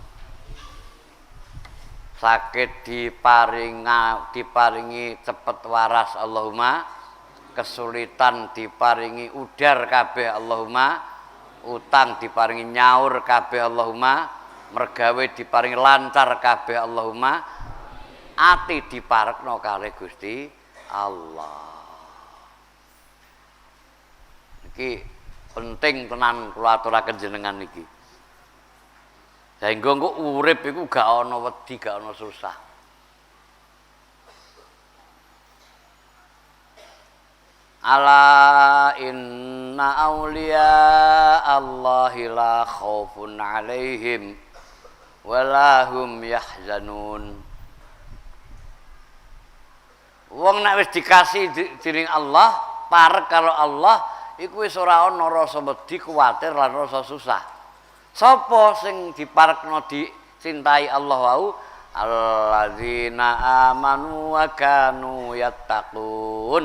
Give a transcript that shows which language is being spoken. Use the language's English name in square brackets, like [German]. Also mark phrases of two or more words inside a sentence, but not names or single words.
[Javanese] Sakit diparingi cepet waras Allahumma, kesulitan diparingi udar kabeh Allahumma, utang diparingi nyaur kabeh Allahumma, mergawe diparingi lancar kabeh Allahumma, ati diparekno kalih Gusti Allah. Iki penting tenan kula aturaken jenengan niki. Saengga engko urip iku gak ana wedi, gak ana susah. [Arabic] ألا إن أولياء الله لا خوف عليهم ولا هم يحزنون. [Javanese] Wong nek wis dikasih dening Allah, parek karo Allah, iku wis ora ana rasa wedi, kuwatir lan rasa susah. Sapa sing diparekno dicintai Allah wau? [Arabic] الذين آمنوا وكانوا يتقون.